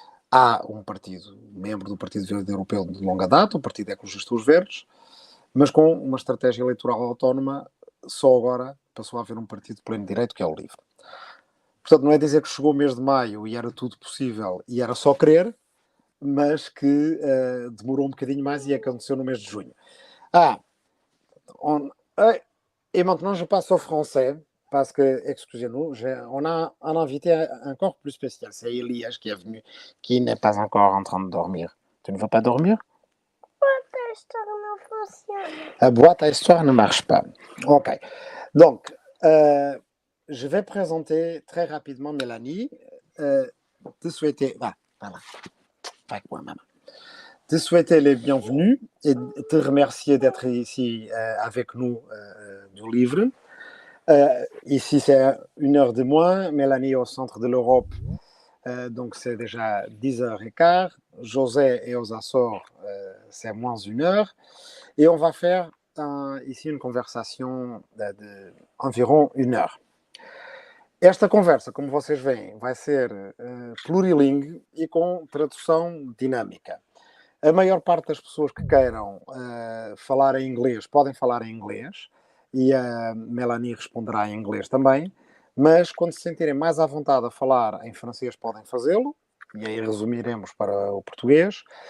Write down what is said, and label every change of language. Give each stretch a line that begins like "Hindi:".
Portuguese: Há um partido, membro do Partido Verde Europeu de longa data, o Partido Ecologista dos Verdes, mas com uma estratégia eleitoral autónoma, só agora passou a haver um partido de pleno direito, que é o LIVRE. Portanto, não é dizer que chegou o mês de maio e era tudo possível e era só querer, mas que demorou um bocadinho mais e aconteceu no mês de junho.
French: Et maintenant, je passe au français, parce que, excusez-nous, on a un invité encore plus spécial. C'est Elias qui est venu, qui n'est pas encore en train de dormir. Tu ne vas pas dormir? Boîte à histoire ne fonctionne. La boîte à histoire ne marche pas. Ok. Donc, je vais présenter très rapidement Mélanie. Te souhaiter... voilà. Avec moi, maman. Te souhaiter les bienvenus et te remercier d'être ici avec nous du LIVRE. Ici, c'est 1h de moins. Mélanie est au centre de l'Europe, donc c'est déjà 10h15. José est aux Açores, c'est moins 1h. Et on va faire ici une conversation d'environ 1h.
Portuguese: Esta conversa, como vocês veem, vai ser plurilingue e com tradução dinâmica. A maior parte das pessoas que queiram falar em inglês podem falar em inglês e a Mélanie responderá em inglês também, mas quando se sentirem mais à vontade a falar em francês podem fazê-lo, e aí resumiremos para o português.